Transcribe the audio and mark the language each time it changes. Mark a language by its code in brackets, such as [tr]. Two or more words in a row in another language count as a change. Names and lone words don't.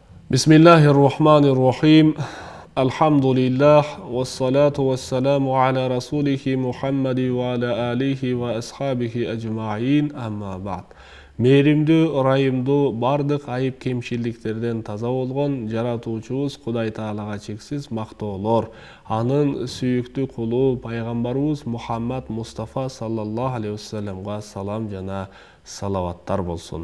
[ar] بسم الله الرحمن الرحيم. الحمد لله والصلاة والسلام على رسوله محمد وعلى آله وأصحابه أجمعين، أما بعد. [ky] Мейримдүү, ырайымдуу, бардык айып кемчиликтерден таза болгон жаратуучубуз Кудай Таалага чексиз мактоолор, анын сүйүктүү кулу пайгамбарыбыз Мухаммад Мустафа [ar] صلى الله عليه وسلم [ky] салам жана салаваттар болсун.